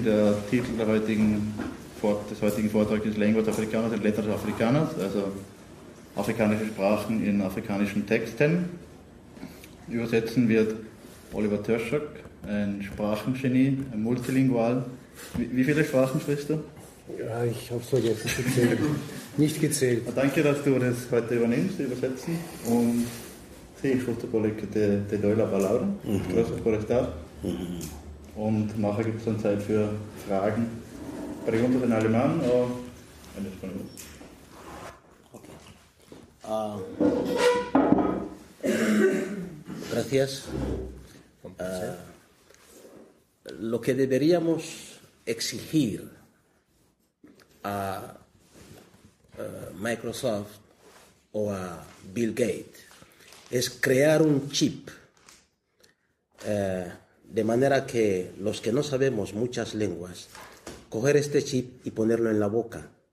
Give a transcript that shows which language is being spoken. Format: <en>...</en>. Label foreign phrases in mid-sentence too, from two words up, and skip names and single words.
<de>Der Titel des heutigen Vortrags ist Lenguas Africanas und Letras Africanas, also afrikanische Sprachen in afrikanischen Texten. Übersetzen wird Oliver Törschak, ein Sprachengenie, ein Multilingual. Wie viele Sprachen sprichst du? Ja, ich habe es vergessen zu zählen. Nicht gezählt. Danke, dass du das heute übernimmst, übersetzen.</de> <es>Und sí, justo porque te doy la palabra. Gracias por estar.</es> <de>Und nachher gibt es dann Zeit für Fragen.</de> <es>Preguntas en alemán o en español. Gracias. Lo que deberíamos exigir a Microsoft o a Bill Gates es crear un chip de manera que los que no sabemos muchas lenguas, coger este chip y ponerlo en la boca.</es>